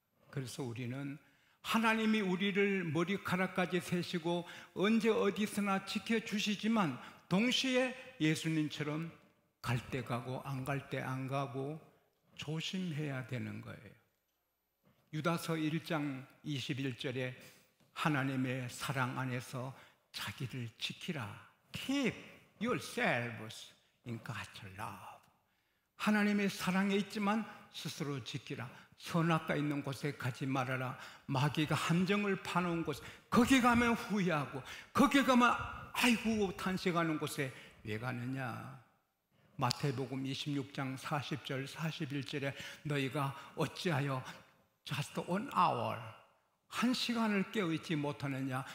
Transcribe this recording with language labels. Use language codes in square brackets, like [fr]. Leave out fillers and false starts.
[ko] 그래서 우리는 하나님이 우리를 머리카락까지 세시고 언제 어디서나 지켜주시지만 동시에 예수님처럼 갈 때 가고 안 갈 때 안 가고 조심해야 되는 거예요. 유다서 1장 21절에 하나님의 사랑 안에서 자기를 지키라. [en] Keep yourselves in God's love. [ko] 하나님의 사랑에 있지만 스스로 지키라. 선악가 있는 곳에 가지 말아라. 마귀가 함정을 파놓은 곳, 거기 가면 후회하고 거기 가면 아이고 탄식하는 곳에 왜 가느냐. 마태복음 26장 40절 41절에 너희가 어찌하여 [en] just one hour, [ko] 한 시간을 깨어있지 못하느냐.